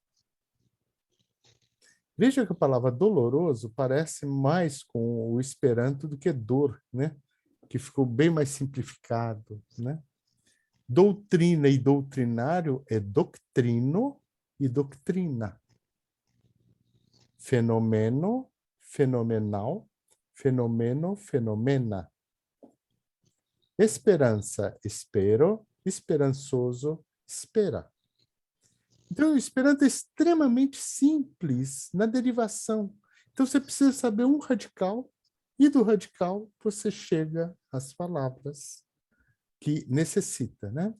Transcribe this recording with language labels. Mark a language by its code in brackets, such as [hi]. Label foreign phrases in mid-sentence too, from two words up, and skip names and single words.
[pt] Veja que a palavra doloroso parece mais com o Esperanto do que dor, né? Que ficou bem mais simplificado, né? Doutrina e doutrinário é doctrino e doutrina. Fenomeno, fenomenal, fenomeno, fenomena. Esperança, espero, esperançoso, espera. Então, o Esperanto é extremamente simples na derivação. Então, você precisa saber um radical, e do radical você chega às palavras que necessita, né?